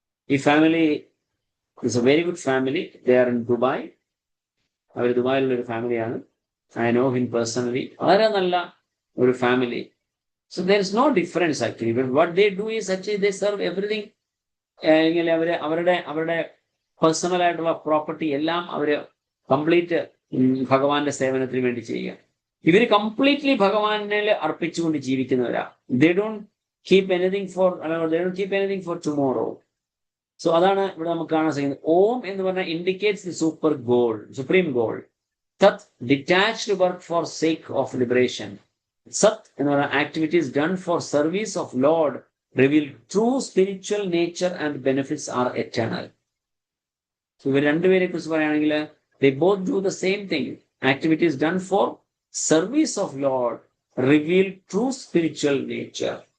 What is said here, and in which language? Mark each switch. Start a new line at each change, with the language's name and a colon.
English: ഈ family is a very good family. They are in Dubai.
Malayalam: അവർ ദുബായിലുള്ള ഒരു ഫാമിലിയാണ്.
English: I know him personally.
Malayalam: വളരെ നല്ല ഒരു family.
English: So there is no difference actually. But what they do is actually they serve everything.
Malayalam: അവരുടെ personal ആയിട്ടുള്ള property എല്ലാം അവര് complete ഭഗവാന്റെ സേവനത്തിന് വേണ്ടി ചെയ്യുക. ഇവര് കംപ്ലീറ്റ്ലി ഭഗവാനിൽ അർപ്പിച്ചുകൊണ്ട് ജീവിക്കുന്നവരാ.
English: They don't keep anything for tomorrow.
Malayalam: So അതാണ് ഇവിടെ നമുക്ക് കാണാൻ സാധിക്കുന്നത്. ഓം എന്ന് പറഞ്ഞാൽ
English: Indicates the supreme goal. തത് detached work for sake of liberation. സത്
Malayalam: എന്ന് പറഞ്ഞ
English: Activities done for service of lord reveal true spiritual nature and benefits are eternal.
Malayalam: ഇവർ രണ്ടുപേരെ കുറിച്ച് പറയുകയാണെങ്കിൽ
English: they both do the same thing. Activities done for service of Lord reveal true spiritual nature.